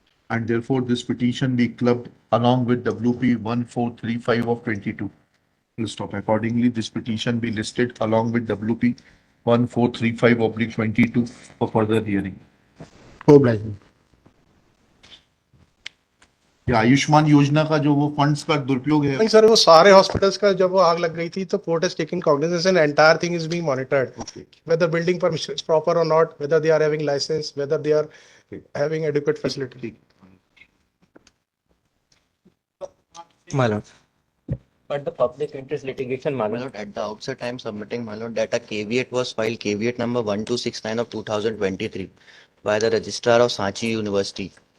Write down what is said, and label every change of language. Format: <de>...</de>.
<en>And therefore, this petition be clubbed along with WP 1435 of 22. Will stop. Accordingly, this petition be listed along with WP 1435 of 22 for further hearing. Mobilizing.</en> <hi>ये आयुष्मान योजना का जो वो funds का दुरुपयोग है, नहीं सर, वो सारे हॉस्पिटल्स का जब वो आग लग गई थी तो</hi> <en>Court has taken cognizance and entire thing is being monitored, whether building permission is proper or not, whether they are having license, whether they are having adequate facility. My lord. But the public interest litigation, my lord, at the outset, I am submitting, my lord, that a caveat was filed, caveat number 1269 of 2023, by the registrar of Sanchi University.</en>